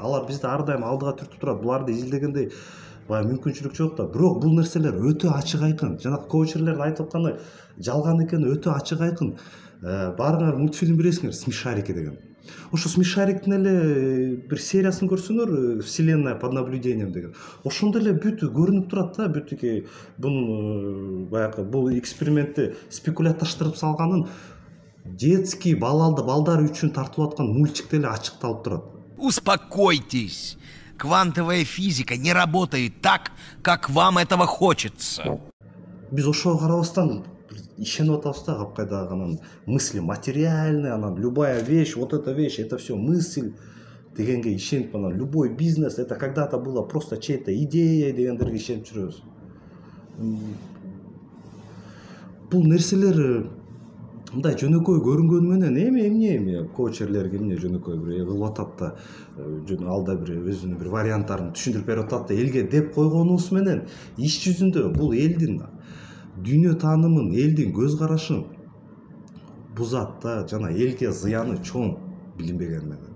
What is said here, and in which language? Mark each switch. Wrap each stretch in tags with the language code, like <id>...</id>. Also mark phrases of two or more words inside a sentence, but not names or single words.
<ky>Алар бизди ар дайым алдыга түртүп турат. Буларды изилдегендей баягы мүмкүнчүлүк жок да. Бирок бул нерселер өтө ачык айкын. Жанагы коучерлердин айтып атканы жалган экени өтө ачык айкын. Баарыңар мультфильм билесиңер, Смешарики деген. Ошо Смешариктин эле бир сериясын көрсөңөр, Вселенная под наблюдением деген. Ошондо эле бүт көрүнүп турат да, бүтүк бунун баягы бул экспериментти спекулатташтырып салганын детский балдар үчүн тартылып аткан мультикте эле ачыкталып турат.</ky> <ru>Успокойтесь. Квантовая физика не работает так, как вам этого хочется.</ru> <ky>Биз ошого карабастан ишенип атабыз да, капкайдагы анан</ky> <ru>мысли материальный, анан любая вещь, вот эта вещь, это все мысль</ru> <ky>дегенге ишенип, анан</ky> <ru>любой бизнес, это когда-то было просто чья-то идея</ru> <ky>дегендерге ишенип жүрөбүз. Бул нерселер мындай жөнөкөй көрүнгөнү менен эмне коучерлерге эмне жөнөкөй бир кылып атат да, алда бир өзүнүн бир варианттарын түшүндүрүп берип атат да элге деп койгонубуз менен иш жүзүндө бул элдин дүйнө таанымын, элдин көз карашын бузат да, жана элге зыяны чоң билинбеген менен.</ky>